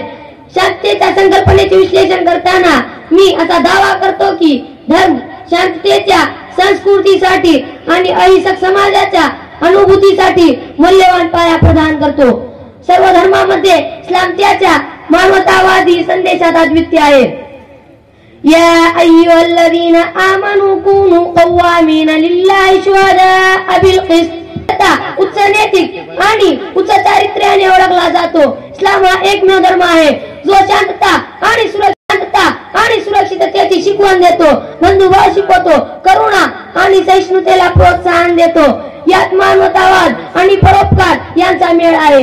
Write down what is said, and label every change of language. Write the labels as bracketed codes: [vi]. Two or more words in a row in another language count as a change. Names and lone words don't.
[mr] शांततेच्या संकल्पनेचे विश्लेषण करताना मी असा दावा करतो की धर्म शांततेच्या संस्कृतीसाठी आणि अहिंसक समाजाच्या अनुभूतीसाठी मूल्यवान पाया प्रदान करतो। सर्व धर्मांमध्ये इस्लाम त्याच्या मानवतावादी संदेशात अद्वितीय आहे। [ar] يا أيها الذين آمنوا كونوا قوامين لله شهداء بالقسط. [mr] उच्च नैतिक आणि उच्च चारित्र्याने ओळखला जातो। इस्लाम हा एकमेव धर्म आहे जो शांतता आणि सुरक्षिततेची शिकवण देतो, बंधुभाव शिकवतो, करुणा आणि सहिष्णुतेला प्रोत्साहन देतो। यात मानवतावाद आणि परोपकार यांचा मेळ आहे।